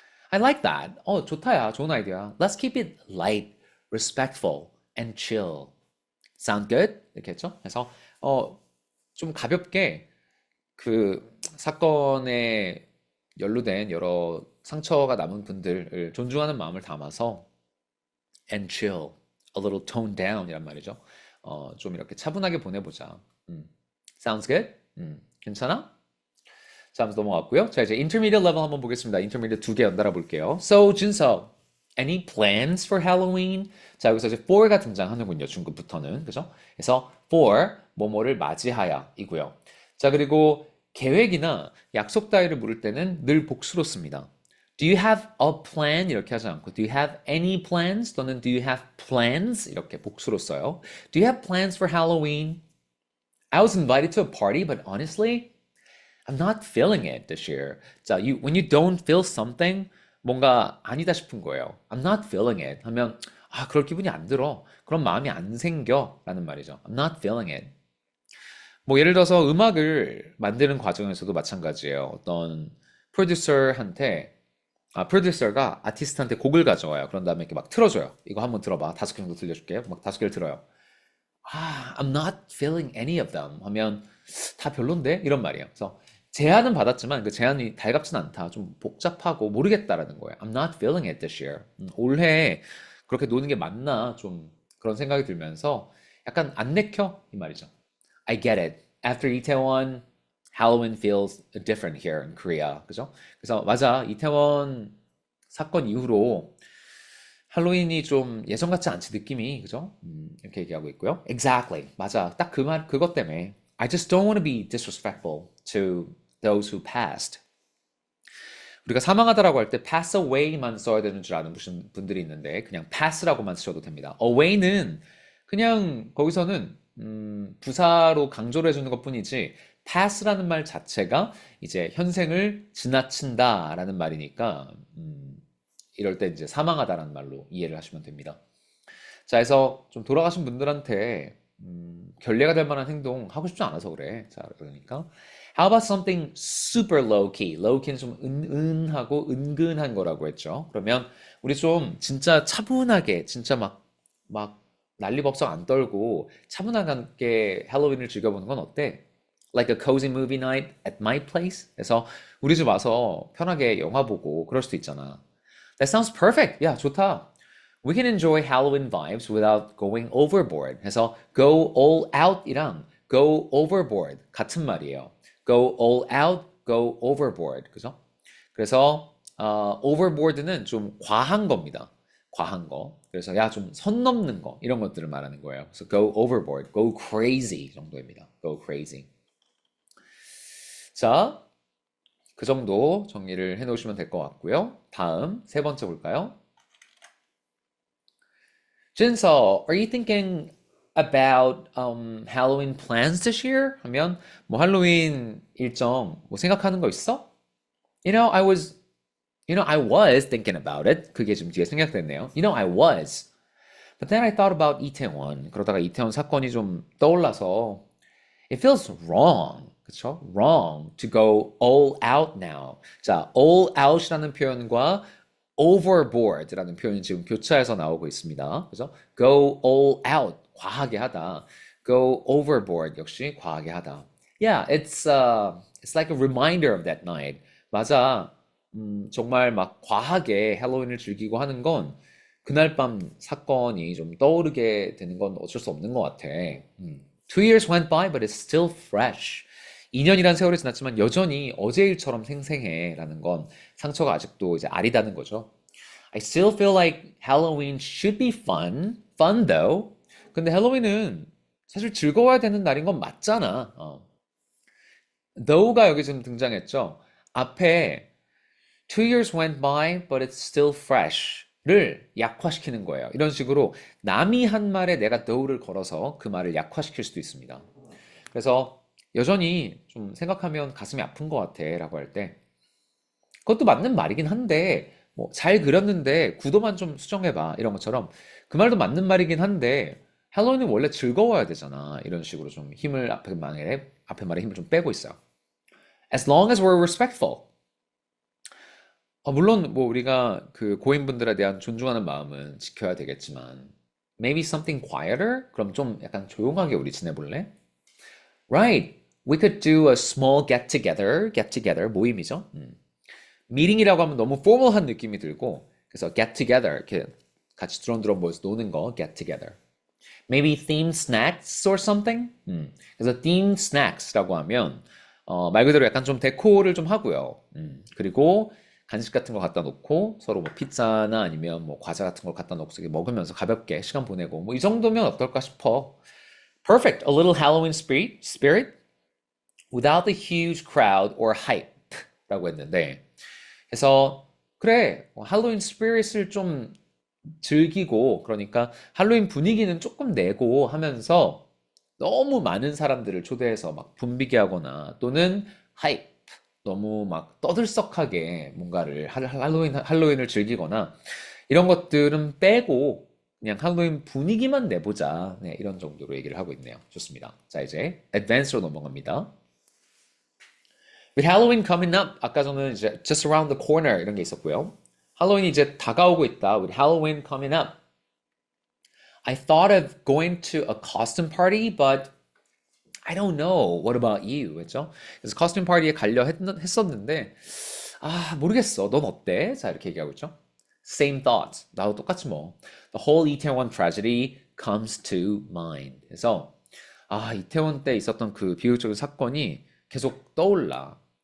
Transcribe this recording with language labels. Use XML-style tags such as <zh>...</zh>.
<en>I like that.</en> <ko>좋다야. 좋은 아이디어야.</ko> <en>Let's keep it light, respectful, and chill. Sound good?</en> <ko>이렇게 했죠? 그래서 좀 가볍게 그 사건에 연루된 여러 상처가 남은 분들을 존중하는 마음을 담아서</ko> <en>and chill, a little toned down</en> <ko>이란 말이죠. 좀 이렇게 차분하게 보내보자.</ko> <en>Sounds good?</en> <ko>괜찮아? 자, 한번 넘어갔고요. 자, 이제 intermediate level 한번 보겠습니다. intermediate 두 개 연달아 볼게요.</ko> <en>So,</en> <ko>준서,</ko> <en>any plans for Halloween?</en> <ko>자, 여기서 이제 for가 등장하는군요. 중급부터는. 그죠? 그래서 for, 뭐뭐를 맞이하여 이고요. 자, 그리고 계획이나 약속 따위를 물을 때는 늘 복수로 씁니다.</ko> <en>Do you have a plan?</en> <ko>이렇게 하지 않고</ko> <en>Do you have any plans? 또는 Do you have plans?</en> <ko>이렇게 복수로 써요.</ko> <en>Do you have plans for Halloween? I was invited to a party, but honestly, I'm not feeling it this year.</en> <ko>자,</ko> <en>when you don't feel something,</en> <ko>뭔가 아니다 싶은 거예요.</ko> <en>I'm not feeling it</en> <ko>하면 그럴 기분이 안 들어. 그런 마음이 안 생겨 라는 말이죠.</ko> <en>I'm not feeling it.</en> <ko>뭐 예를 들어서 음악을 만드는 과정에서도 마찬가지예요. 어떤 프로듀서가 아티스트한테 곡을 가져와요. 그런 다음에 이렇게 막 틀어줘요. 이거 한번 들어봐. 5개 정도 들려줄게요. 막 5개를 들어요.</ko> <en>I'm not feeling any of them</en> <ko>하면 다 별론데? 이런 말이에요. 그래서 제안은 받았지만 그 제안이 달갑진 않다. 좀 복잡하고 모르겠다라는 거예요.</ko> <en>I'm not feeling it this year.</en> <ko>올해 그렇게 노는 게 맞나? 좀 그런 생각이 들면서 약간 안 내켜? 이 말이죠.</ko> <en>I get it. After 이태원, Halloween feels different here in Korea.</en> <ko>그죠? 그래서 맞아. 이태원 사건 이후로 할로윈이 좀 예전 같지 않지 느낌이. 그죠? 이렇게 얘기하고 있고요.</ko> <en>Exactly.</en> <ko>맞아. 딱 그것 때문에</ko> <en>I just don't want to be disrespectful to those who passed.</en> <ko>우리가 사망하다라고 할 때 pass away만 써야 되는 줄 아는 분들이 있는데 그냥 pass라고만 쓰셔도 됩니다. away는 그냥 거기서는 부사로 강조를 해주는 것뿐이지 pass라는 말 자체가 이제 현생을 지나친다라는 말이니까 이럴 때 이제 사망하다라는 말로 이해를 하시면 됩니다. 자, 그래서 좀 돌아가신 분들한테 결례가 될 만한 행동 하고 싶지 않아서 그래. 자, 그러니까</ko> <en>How about something super low key?</en> <ko>low key는 좀 은은하고 은근한 거라고 했죠. 그러면 우리 좀 진짜 차분하게 진짜 막 난리법석 안 떨고 차분하게 할로윈을 즐겨보는 건 어때?</ko> <en>Like a cozy movie night at my place?</en> <ko>그래서 우리 집 와서 편하게 영화 보고 그럴 수도 있잖아.</ko> <en>That sounds perfect.</en> <ko>야, 좋다.</ko> <en>We can enjoy Halloween vibes without going overboard.</en> <ko>해서</ko> <en>go all out이랑 go overboard 같은 말이에요. Go all out, go overboard.</en> <ko>그죠? 그래서 overboard는 좀 과한 겁니다. 과한 거. 그래서 야, 좀 선 넘는 거 이런 것들을 말하는 거예요. 그래서</ko> <en>go overboard, go crazy</en> <ko>정도입니다.</ko> <en>go crazy.</en> <ko>자, 그 정도 정리를 해 놓으시면 될 것 같고요. 다음 세 번째 볼까요? 준서,</ko> <en>are you thinking about Halloween plans this year?</en> <ko>하면 뭐 할로윈 일정 뭐 생각하는 거 있어?</ko> <en>I was thinking about it.</en> <ko>그게 지금 뒤에 생략됐네요.</ko> <en>I was. But then I thought about 이태원.</en> <ko>그러다가 이태원 사건이 좀 떠올라서</ko> <en>it feels wrong.</en> <ko>그쵸?</ko> <en>Wrong to go all out now.</en> <ko>자, all out이라는 표현과 overboard라는 표현이 지금 교차해서 나오고 있습니다. 그래서</ko> <en>go all out,</en> <ko>과하게 하다.</ko> <en>go overboard</en> <ko>역시 과하게 하다.</ko> <en>Yeah, it's like a reminder of that night.</en> <ko>맞아. 정말 막 과하게 할로윈을 즐기고 하는 건 그날 밤 사건이 좀 떠오르게 되는 건 어쩔 수 없는 것 같아.</ko> <en>2 years went by, but it's still fresh.</en> <ko>2년이란 세월이 지났지만 여전히 어제 일처럼 생생해 라는 건 상처가 아직도 이제 아리다는 거죠.</ko> <en>I still feel like Halloween should be fun. Fun though.</en> <ko>근데 할로윈은 사실 즐거워야 되는 날인 건 맞잖아. though가 여기 지금 등장했죠. 앞에</ko> <en>2 years went by, but it's still fresh</en> <ko>를 약화시키는 거예요. 이런 식으로 남이 한 말에 내가 though를 걸어서 그 말을 약화시킬 수도 있습니다. 그래서 여전히 좀 생각하면 가슴이 아픈 것 같아 라고 할 때 그것도 맞는 말이긴 한데 뭐 잘 그렸는데 구도만 좀 수정해봐 이런 것처럼 그 말도 맞는 말이긴 한데 할로윈은 원래 즐거워야 되잖아 이런 식으로 좀 힘을 앞에 말에 힘을 좀 빼고 있어요.</ko> <en>As long as we're respectful.</en> <ko>물론 뭐 우리가 그 고인분들에 대한 존중하는 마음은 지켜야 되겠지만</ko> <en>maybe something quieter?</en> <ko>그럼 좀 약간 조용하게 우리 지내볼래?</ko> <en>Right. We could do a small get together</en> <ko>모임이죠. 미팅이라고 하면 너무 포멀한 느낌이 들고 그래서 get together 이렇게 같이 두런두런 모여서 노는 거 get together.</ko> <en>Maybe themed snacks or something?</en> <ko>그래서 themed snacks라고 하면 말 그대로 약간 좀 데코를 좀 하고요. 그리고 간식 같은 거 갖다 놓고 서로 뭐 피자나 아니면 뭐 과자 같은 걸 갖다 놓고 먹으면서 가볍게 시간 보내고 뭐 이 정도면 어떨까 싶어.</ko> <en>Perfect. A little Halloween spirit without the huge crowd or hype</en> <ko>라고 했는데 그래서 그래 할로윈 스피릿을 좀 즐기고 그러니까 할로윈 분위기는 조금 내고 하면서 너무 많은 사람들을 초대해서 막 붐비게 하거나 또는 하이프 너무 막 떠들썩하게 뭔가를 할로윈을 즐기거나 이런 것들은 빼고 그냥 할로윈 분위기만 내보자. 네, 이런 정도로 얘기를 하고 있네요. 좋습니다. 자, 이제 advance로 넘어갑니다.</ko> <en>With Halloween coming up,</en> <ko>아까 저는 이제</ko> <en>just around the corner</en> <ko>이런 게 있었고요. 할로윈이 이제 다가오고 있다.</ko> <en>With Halloween coming up. I thought of going to a costume party, but I don't know. What about you?</en> <ko>그죠? 그래서 커스튬 파티에 가려 했었는데 모르겠어. 넌 어때? 자, 이렇게 얘기하고 있죠.</ko> <en>Same thoughts.</en> <ko>나도 똑같지 뭐.</ko> <en>The whole Itaewon tragedy comes to mind.</en> <ko>그래서 이태원 때 있었던 그 비극적인 사건이 계속 떠올라.</ko>